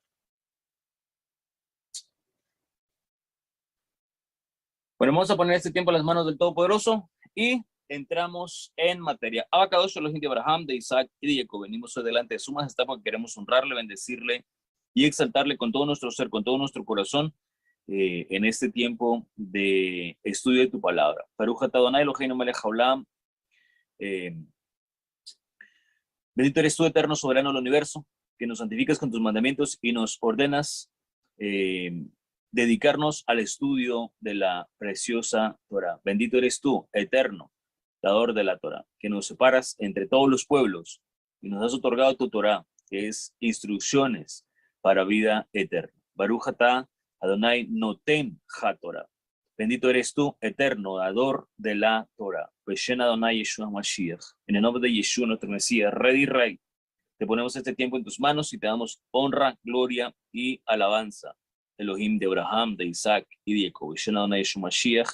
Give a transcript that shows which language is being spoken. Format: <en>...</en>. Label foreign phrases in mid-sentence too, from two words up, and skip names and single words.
<es>Bueno, vamos a poner este tiempo a las manos del Todopoderoso y entramos en materia. Abacados, Elohim de Abraham, de Isaac y de Jacob. Venimos hoy delante de su majestad porque queremos honrarle, bendecirle y exaltarle con todo nuestro ser, con todo nuestro corazón en este tiempo de estudio de tu palabra.</es> <he>ברוך אתה אדני אלהינו מלך העולם.</he> <es>Bendito eres tú, eterno soberano del universo, que nos santificas con tus mandamientos y nos ordenas dedicarnos al estudio de la preciosa Torah. Bendito eres tú, eterno, dador de la Torah, que nos separas entre todos los pueblos y nos has otorgado tu Torah, que es instrucciones para vida eterna.</es> <he>ברוך אתה אדני נותן התורה.</he> <es>Bendito eres tú, eterno, dador de la Torah.</es> <he>בשם אדני ישוע משיח.</he> <es>En el nombre de Yeshua, nuestro Mesías, Rey y Rey, te ponemos este tiempo en tus manos y te damos honra, gloria y alabanza. Elohim de Abraham, de Isaac y de Jacob.</es> <he>בשם אדני ישוע משיח.</he>